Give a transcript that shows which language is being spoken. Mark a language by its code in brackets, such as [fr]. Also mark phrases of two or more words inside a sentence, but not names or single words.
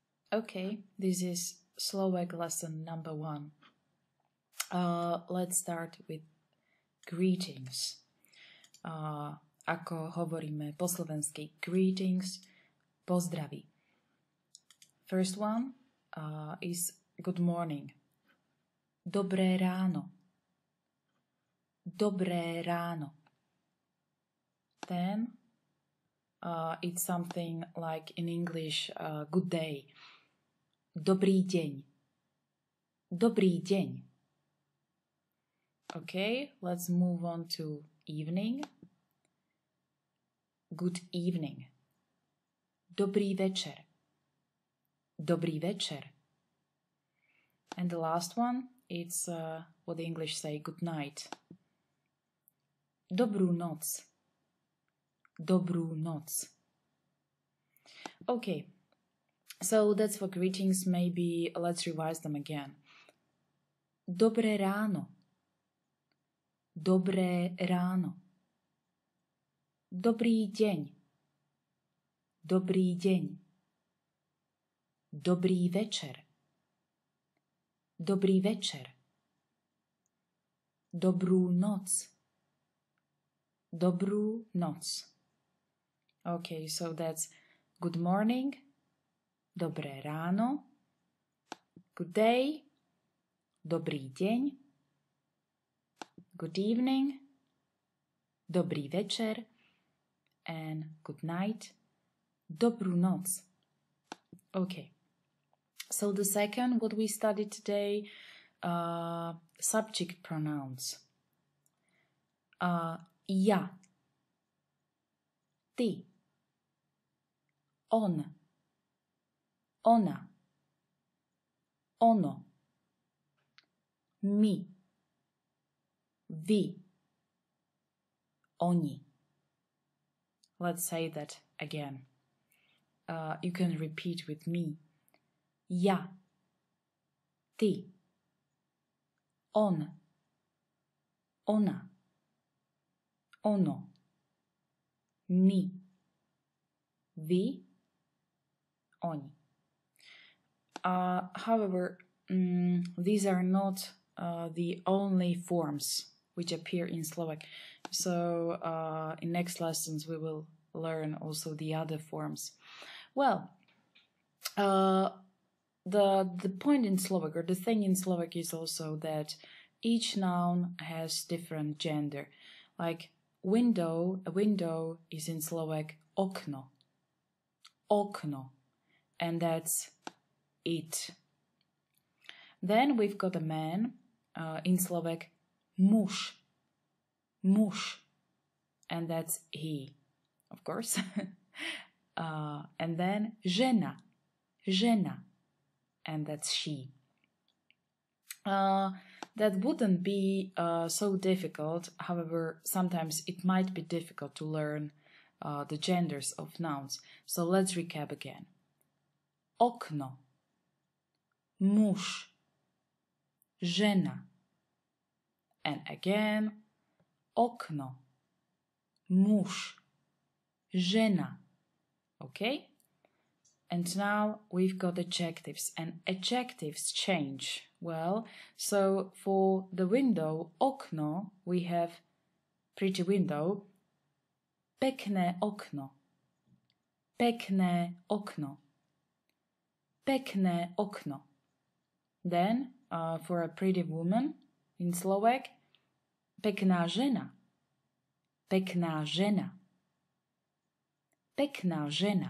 [en] Okay, this is Slovak lesson number 1. Let's start with greetings. [sk] Ako hovoríme po slovensky greetings, pozdraví. [en] First one is good morning. [sk] Dobré ráno. Dobré ráno. [en] Then it's something like in English, good day. [sk] Dobrý deň. Dobrý deň. [en] Okay, let's move on to evening. Good evening. [sk] Dobrý večer. Dobrý večer. [en] And the last one, it's what the English say, good night. [sk] Dobrú noc. Dobrú noc. [en] Okay, so that's for greetings. Maybe let's revise them again. [sk] Dobré ráno. Dobré ráno. Dobrý deň. Dobrý deň. Dobrý večer. Dobrý večer. Dobrú noc. Dobrú noc. [en] Okay, so that's good morning, [sk] dobré ráno, [en] good day, [sk] dobrý deň, [en] good evening, [sk] dobrý večer, [en] and good night, [sk] dobrú noc. [en] Okay, so the second, what we studied today, subject pronouns. [sk] Ja, ty, on, ona, ono, my, vy, oni. [en] Let's say that again. You can repeat with me. [sk] Ja, ty, on, ona, ono, my, vy, oni. [en] However, these are not the only forms which appear in Slovak. So in next lessons we will learn also the other forms. Well, the point in Slovak, or the thing in Slovak, is also that each noun has different gender. Like window, a window is in Slovak okno. [sk] Okno. [en] And that's it. Then we've got a man, in Slovak, muž. [sk] Muž. [en] And that's he, of course. And then žena. [sk] Žena. [en] And that's she. That wouldn't be so difficult. However, sometimes it might be difficult to learn the genders of nouns. So let's recap again. [sk] Okno, muž, žena. [en] And again, [sk] okno, muž, žena. [en] Okay? And now we've got adjectives, and adjectives change. Well, so for the window, okno, we have pretty window, [sk] pekné okno, pekné okno, pekné okno. Then, for a pretty woman in Slovak, pekná žena, pekná žena, pekná žena.